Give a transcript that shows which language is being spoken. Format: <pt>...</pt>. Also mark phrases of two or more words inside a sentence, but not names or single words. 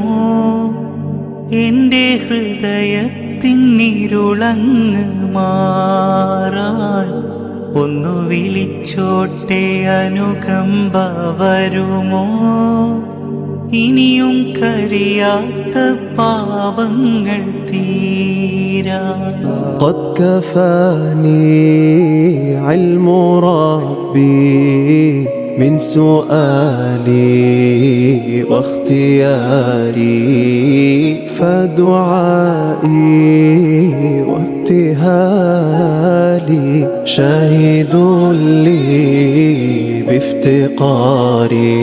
<ml>എന്റെ ഹൃദയത്തിനിരുളങ്ങ് മാറാൻ ഒന്നു വിളിച്ചോട്ടെ അനുകമ്പ വരുമോ? ഇനിയും കരിയാത്ത പാപങ്ങൾ തീരാൻ.</ml> <ar>قد كفاني علم ربي من سؤالي واختياري. فدعائي وابتهالي شاهد لي بافتقاري.</ar>